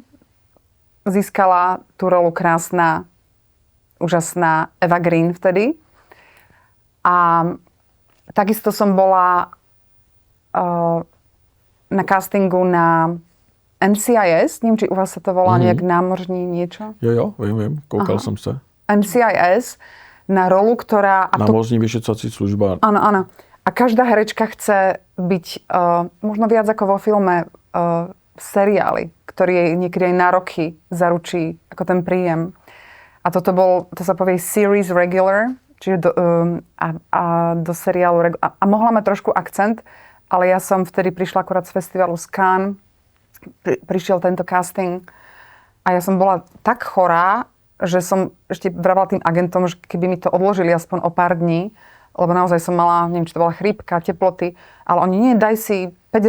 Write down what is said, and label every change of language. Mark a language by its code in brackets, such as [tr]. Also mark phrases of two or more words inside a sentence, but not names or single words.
[sk] Získala tú rolu krásna, úžasná Eva Green vtedy. A takisto som bola na castingu na NCIS, neviem, či u vás sa to volá nejak námořní niečo. [cs] Jo, vím, koukal jsem se. [sk] NCIS na rolu, ktorá... [cs] Námořní vyšetřovací služba. [sk] Áno. A každá herečka chce byť možno viac ako vo filme v seriáli, ktorý jej niekedy aj na roky zaručí ako ten príjem. A to sa povie [en] series regular, [sk] čiže do seriálu a mohla mať trošku akcent, ale ja som vtedy prišla akurát z festivalu z Cannes, prišiel tento casting a ja som bola tak chorá, že som ešte vravila tým agentom, že keby mi to odložili aspoň o pár dní, lebo naozaj som mala, neviem, či to bola chrípka, teploty, ale oni nie, daj si 5